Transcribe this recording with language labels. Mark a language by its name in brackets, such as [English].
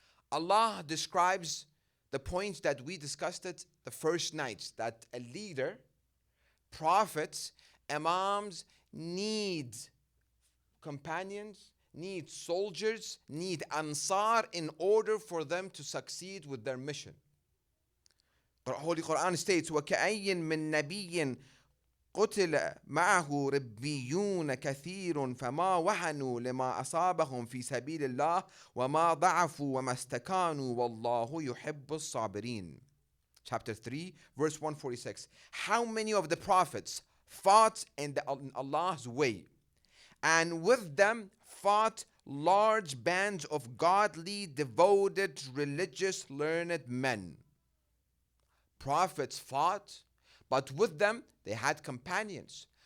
[English] Allah describes the points that we discussed it the first night, that a leader, prophets, Imams need companions, need soldiers, need ansar in order for them to succeed with their mission. The Holy Quran states, [Arabic] وَكَأَيٍّ مِّن نَبِيٍّ قُتِلَ مَعَهُ رِبِّيُّونَ كَثِيرٌ فَمَا وَهَنُوا لِمَا أَصَابَهُم فِي سَبِيلِ اللَّهِ وَمَا ضَعَفُوا وَمَا اسْتَكَانُوا وَاللَّهُ يُحِبُّ الصَّابِرِينَ. [English] chapter 3, verse 146. How many of the prophets fought in Allah's way, and with them fought large bands of godly, devoted, religious, learned men. Prophets fought, but with them they had companions.